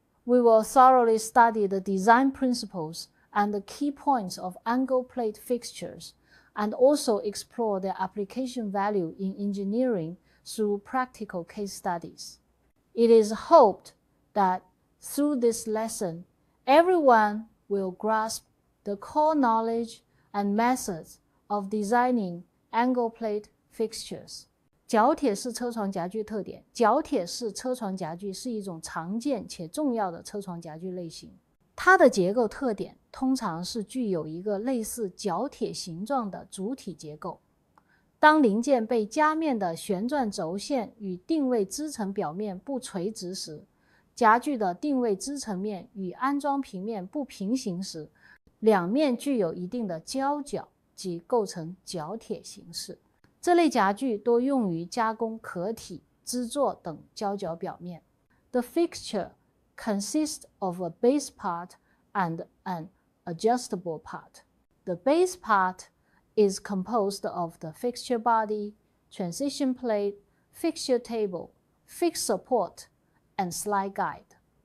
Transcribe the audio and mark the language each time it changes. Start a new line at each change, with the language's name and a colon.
English: We will thoroughly study the design principles and the key points of angle plate fixtures, and also explore their application value in engineering through practical case studies. It is hoped that through this lesson, everyone will grasp the core knowledge and methods of designing angle plate fixtures.
Chinese: 角铁式车床夹具特点。角铁式车床夹具是一种常见且重要的车床夹具类型。它的结构特点通常是具有一个类似角铁形状的主体结构。当零件被夹面的旋转轴线与定位支撑表面不垂直时，夹具的定位支撑面与安装平面不平行时，两面具有一定的交角，即构成角铁形式。这类夹具多用于加工壳体、支座等胶角表面。
English: The fixture consists of a base part and an adjustable part. The base part is composed of the fixture body, transition plate, fixture table, fixed support, and slide guide.